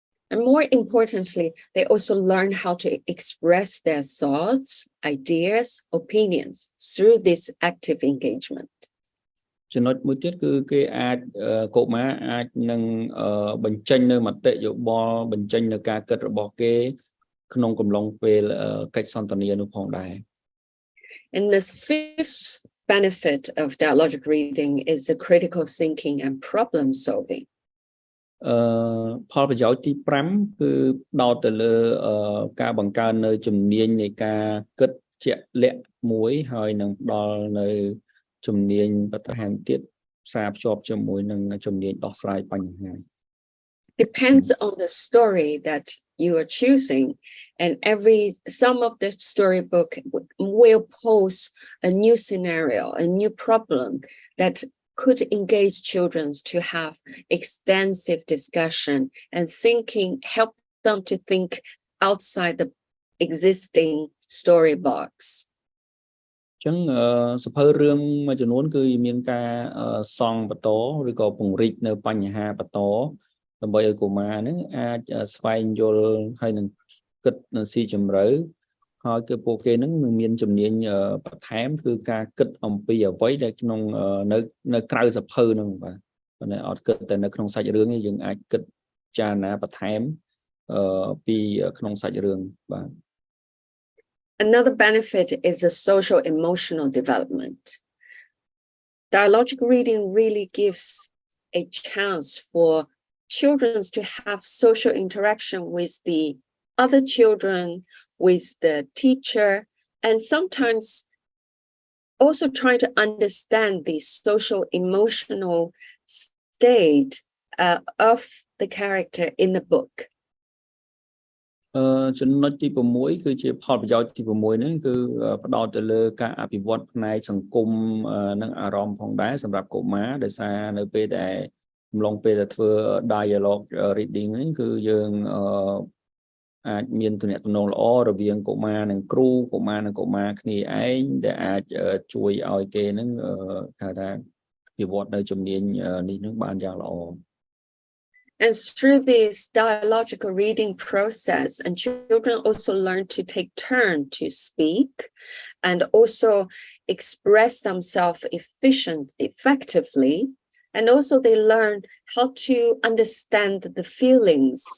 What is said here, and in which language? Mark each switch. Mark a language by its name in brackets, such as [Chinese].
[English] And more importantly, they also learn how to express their thoughts, ideas, opinions through this active engagement. [Khmer] ចំណុចមួយទៀតគឺគេអាចកុមារអាចនឹងបញ្ចេញនៅមតិយោបល់បញ្ចេញនៅការគិតរបស់គេក្នុងកំឡុងពេលកិច្ចសន្ទនានោះផងដែរ [English] And the fifth benefit of dialogic reading is the critical thinking and problem solving. [Khmer] ផលប្រយោជន៍ទី5គឺផ្ដោតទៅលើការបង្កើននៅជំនាញនៃការគិតជាក់លាក់មួយហើយនឹងផ្ដល់នៅជំនាញបន្ថែមទៀតផ្សារភ្ជាប់ជាមួយនឹងជំនាញដោះស្រាយបញ្ហា [English] Depends on the story that you are choosing, and some of the storybook will pose a new scenario, a new problem that could engage children to have extensive discussion and help them to think outside the existing story box. [Khmer] ចឹងសភៅរឿងមួយចំនួនគឺមានការសង់បន្តឬក៏ពង្រីកនៅបញ្ហាបន្តដើម្បីឲ្យកុមារហ្នឹងអាចស្វែងយល់ហើយនឹងគិតនៅស៊ីជម្រៅហើយគឺពួកគេហ្នឹងនឹងមានជំនាញបន្ថែមគឺការគិតអំពីអ្វីដែលក្នុងនៅក្រៅសភៅហ្នឹងបាទប៉ុន្តែអត់គិតតែនៅក្នុងសាច់រឿងទេយើងអាចគិតចារណាបន្ថែមពីក្នុងសាច់រឿងបាទ [English] Another benefit is the social emotional development. Dialogic reading really gives a chance for children to have social interaction with the other children, with the teacher, and sometimes also try to understand the social emotional state of the character in the book. [Khmer] ចំណុចទី6គឺជាផលប្រយោជន៍ទី6ហ្នឹងគឺផ្ដោតទៅលើការអភិវឌ្ឍផ្នែកសង្គមនិងអារម្មណ៍ផងដែរសម្រាប់កុមារដោយសារនៅពេលដែលកំឡុងពេលដែលធ្វើ dialogue reading ហ្នឹងគឺយើងអាចមានទំនាក់ទំនងល្អរវាងកុមារនិងគ្រូកុមារនិងកុមារគ្នាឯងដែលអាចជួយឲ្យគេហ្នឹងហៅថាអភិវឌ្ឍនៅជំនាញនេះនឹងបានយ៉ាងល្អ [English] And through this dialogical reading process, and children also learn to take turn to speak and also express themselves effectively. And also they learn how to understand the feelings.